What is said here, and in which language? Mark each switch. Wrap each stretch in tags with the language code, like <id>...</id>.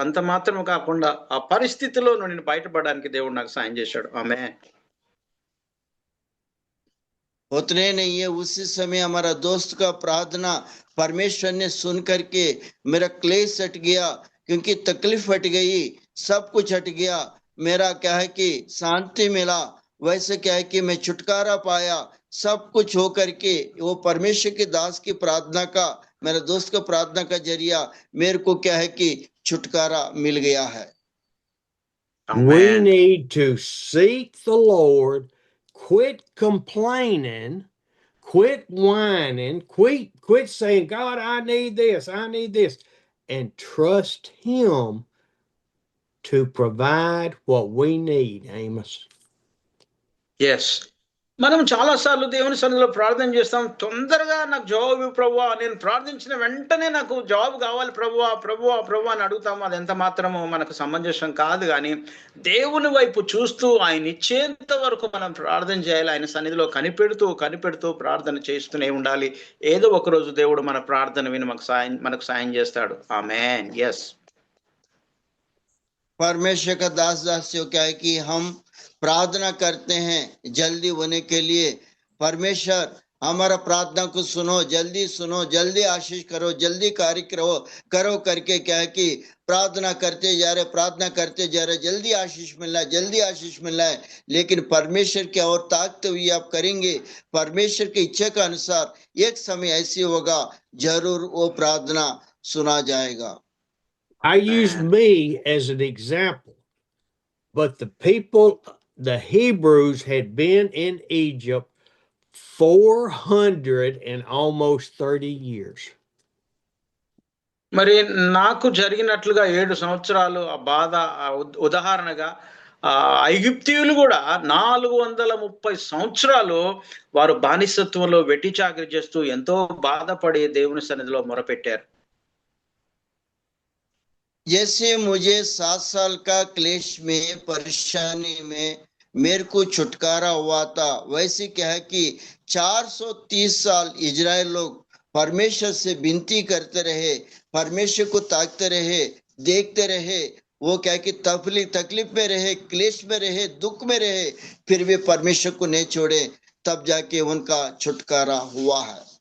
<te>అంత మాత్రం కాకుండా ఆ పరిస్థితిలో నుండి బయటపడడానికి దేవుడు నాకు సాయం చేశాడు. ఆమేన్.</te> <hi>उतने नहीं है, उसी समय हमारा दोस्त का प्रार्थना परमेश्वर ने सुन करके मेरा क्लेश हट गया, क्योंकि तकलीफ हट गई, सब कुछ हट गया, मेरा क्या है कि शांति मिला, वैसे क्या है कि मैं छुटकारा पाया, सब कुछ हो करके वो परमेश्वर के दास की प्रार्थना का, मेरे दोस्त का प्रार्थना का जरिया मेरे को क्या है कि छुटकारा मिल गया है।</hi> <en>We need to seek the Lord, quit complaining, quit whining, quit saying, God, I need this, and trust Him to provide what we need, Amos. Yes.</en> <te>మనం చాలాసార్లు దేవుని సన్నిధిలో ప్రార్థన చేస్తాం, తొందరగా నాకు జవాబు ప్రభువా, నేను ప్రార్థించిన వెంటనే నాకు జవాబు కావాలి ప్రభువా ప్రభువా ప్రభువా అని అడుగుతాము. అది ఎంత మాత్రము మనకు సమంజసం కాదు. కానీ దేవుని వైపు చూస్తూ ఆయన ఇచ్చేంత వరకు మనం ప్రార్థన చేయాలి. ఆయన సన్నిధిలో కనిపెడుతూ ప్రార్థన చేస్తూనే ఉండాలి. ఏదో ఒక రోజు దేవుడు మన ప్రార్థన విని మనకు సాయం చేస్తాడు. ఆమేన్. yes.</te> <hi>परमेश्वर का दासियों क्या है कि हम प्रार्थना करते हैं जल्दी होने के लिए, परमेश्वर हमारा प्रार्थना को सुनो, जल्दी आशीष करो, जल्दी कार्य करो करके क्या है कि प्रार्थना करते जा रहे, जल्दी आशीष मिलना है। लेकिन परमेश्वर की और ताकत हुई आप करेंगे, परमेश्वर की इच्छा के अनुसार एक समय ऐसी होगा, जरूर वो प्रार्थना सुना जाएगा।</hi> <en>I use me as an example, but the people, the Hebrews, had been in Egypt 430 years.</en> <te>మరి నాకు జరిగినట్లుగా 7 సంవత్సరాలు ఆ బాధ ఉదాహరణగా ఐగుప్తీయులు కూడా 430 సంవత్సరాలు వారు బానిసత్వంలో వెట్టి చాకిరీ చేస్తూ ఎంతో బాధపడి దేవుని సన్నిధిలో మొరపెట్టారు.</te> <hi>जैसे मुझे 7 साल का क्लेश में, परेशानी में मेरे को छुटकारा हुआ था, वैसे क्या है कि 430 साल इजराइल लोग परमेश्वर से विनती करते रहे, परमेश्वर को ताकते रहे, देखते रहे, वो क्या कि तकलीफ में रहे, क्लेश में रहे, दुख में रहे, फिर भी परमेश्वर को नहीं छोड़े, तब जाके उनका छुटकारा हुआ है।</hi>